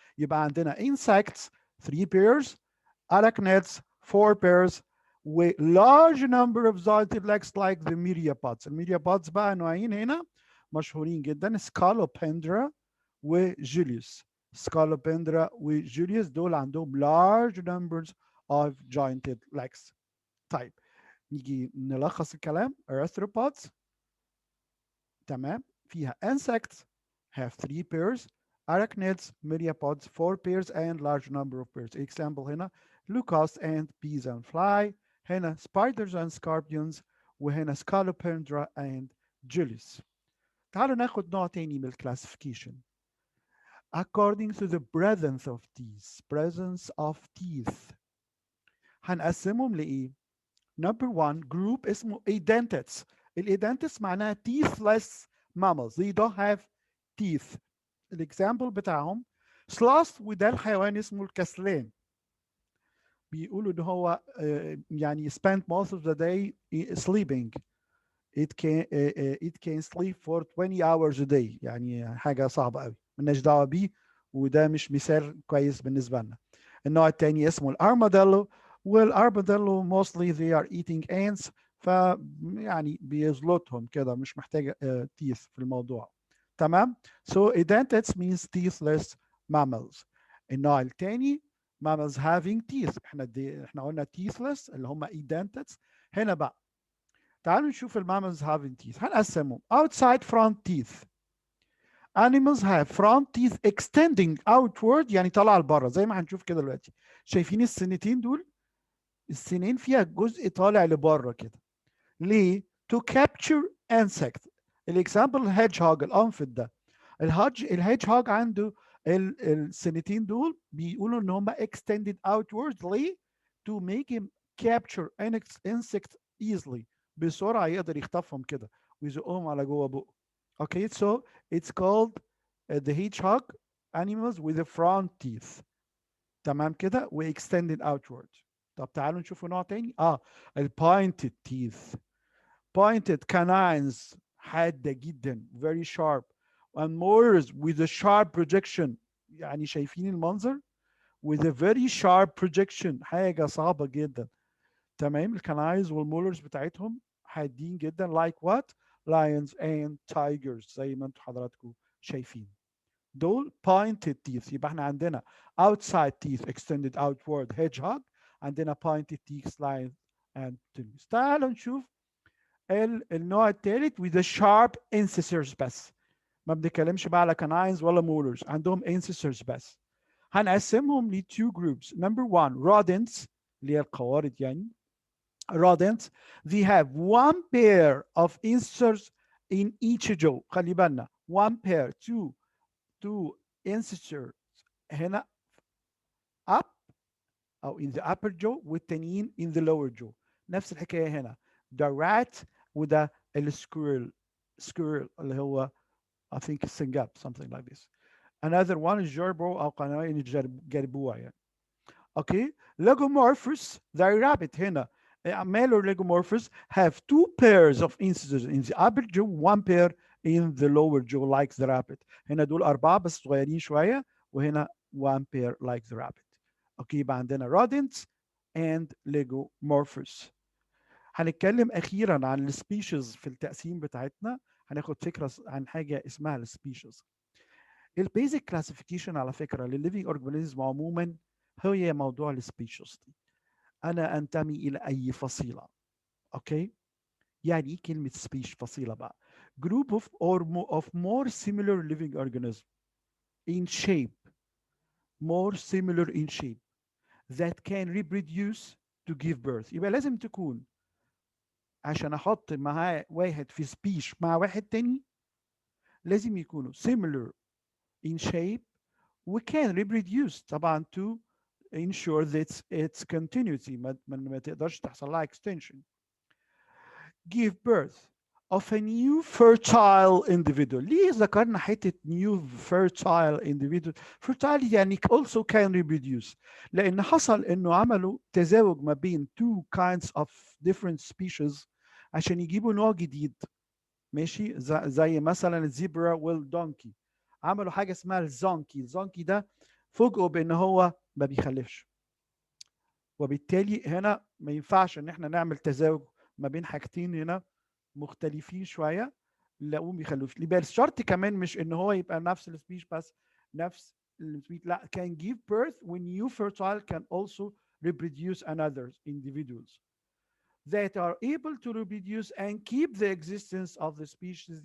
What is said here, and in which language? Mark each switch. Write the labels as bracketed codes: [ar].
[ar] يبقى عندنا [en] insects 3 pairs, arachnids 4 pairs, with large number of jointed legs like the myriapods. [ar] الميريابودز بقى نوعين هنا. مشهورين جدا سكالوبندرا وجوليوس. سكالوبندرا وجوليوس دول عندهم [en] large numbers of jointed legs. [ar] طيب نيجي نلخص الكلام. [en] arthropods [ar] تمام فيها [en] insects have 3 pairs, arachnids, myriapods 4 pairs and large number of pairs. example هنا locusts and bees and fly. هنا spiders and scorpions. وهنا scolopendra and Julius. [ar] تعالوا ناخد نوع تاني من الكلاسيفيكيشن. [en] according to the presence of teeth. presence of teeth [ar] هنقسمهم لإيه؟ [en] number one group اسمه edentates. [ar] الإيدنتس معناها [en] teethless mammals. they don't have teeth. [ar] الإكزامبل بتاعهم sloth وده الحيوان اسمه الكسلان. بيقولوا إن هو يعني [en] spend most of the day sleeping. it can sleep for 20 hours a day. [ar] يعني حاجة صعبة قوي مالناش دعوة بيه وده مش مثال كويس بالنسبة لنا. النوع الثاني اسمه الارماديلو. والارماديلو [en] mostly they are eating ants [ar] ف يعني بيزلطهم كده مش محتاجة teeth في الموضوع. [en] تمام. so edentates means teethless mammals. [ar] النوع الثاني [en] mammals having teeth. [ar] احنا قلنا teethless اللي هم edentates. هنا بقى تعالوا نشوف المامالز [en] having teeth. هنقسمهم outside front teeth. animals have front teeth extending outward [ar] يعني طالعه لبره زي ما هنشوف كده دلوقتي. شايفين السنتين دول؟ السنين فيها جزء طالع لبره كده. [en] ليه؟ to capture insect. [ar] الاكزامبل hedgehog الانفت ده. الهيدجهوج عنده السنتين دول بيقولوا ان هم [en] extended outward. ليه؟ to make him capture insect easily. [ar] بسرعه يقدر يخطفهم كده ويزقهم على جوه بقه. [en] Okay, so it's called the hedgehog animals with the front teeth. [ar] تمام كده و [en] extended outward. [ar] طب تعالوا نشوف نوع تاني. [en] ال pointed teeth. pointed canines [ar] حادة جدا [en] very sharp and molars with a sharp projection. [ar] يعني شايفين المنظر [en] with a very sharp projection [ar] حاجة صعبة جدا. تمام. الكنايز والمولرز بتاعتهم حادين جدا [en] like what lions and tigers [ar] زي ما انتم حضراتكم شايفين. [en] دول pointed teeth. [ar] يبقى احنا عندنا [en] outside teeth extended outward hedgehog. عندنا pointed teeth lions and tigers. [ar] تعالوا نشوف النوع الثالث [en] with the sharp incisors [ar] بس. ما بنتكلمش بقى على canines ولا molars. عندهم incisors بس. هنقسمهم ل [en] two groups. number one rodents [ar] اللي هي القوارض يعني. [en] rodents they have one pair of incisors in each jaw. [ar] خلي بالنا [en] one pair two incisors [ar] هنا up او [en] in the upper jaw [ar] والتانيين [en] in the lower jaw. [ar] نفس الحكايه هنا. ده rat وده السكويرل. [en] squirrel [ar] اللي هو [en] I think السنجاب something like this. [ar] another one is جربو او قنوين الجربوع يعني. [en] Okay, Lagomorphus, the rabbit هنا male or Lagomorphus have two pairs of incisors in the upper jaw, one pair in the lower jaw like the rabbit. [ar] هنا دول أربعة بس صغيرين شوية وهنا [en] one pair like the rabbit. Okay, يبقى عندنا rodents and Lagomorphus. [ar] هنتكلم أخيرا عن السبيشيز في التقسيم بتاعتنا. هناخد فكرة عن حاجة اسمها السبيشيز. البيزك كلاسيفيكيشن على فكرة للليفينج اورجانيزم عموما هي موضوع السبيشيز دي. انا انتمي الى اي فصيله. اوكي يعني ايه كلمه سبيش فصيله بقى؟ [en] group of more similar living organism in shape more similar in shape that can reproduce to give birth. [ar] يبقى لازم تكون عشان احط معاه واحد في سبيش مع واحد تاني لازم يكونوا [en] similar in shape we can reproduce [ar] طبعا [en] to ensure that its continuity [ar] ما تقدرش تحصل لها extension. [en] give birth of a new fertile individual. [ar] ليه ذكرنا حتة new fertile individual؟ fertile يعني [en] also can reproduce [ar] لأن حصل إنه عملوا تزاوج ما بين [en] two kinds of different species [ar] عشان يجيبوا نوع جديد. ماشي زي مثلا الزيبرا والدونكي عملوا حاجة اسمها الزونكي. الزونكي ده فوجئوا بإن هو ما بيخلفش وبالتالي هنا ما ينفعش إن احنا نعمل تزاوج ما بين حاجتين هنا مختلفين شويه لاقوهم بيخلوش. يبقى الشرط كمان مش ان هو يبقى نفس السبيش بس، نفس السبيش، لا، [en] can give birth when you fertile can also reproduce another individuals that are able to reproduce and keep the existence of the species.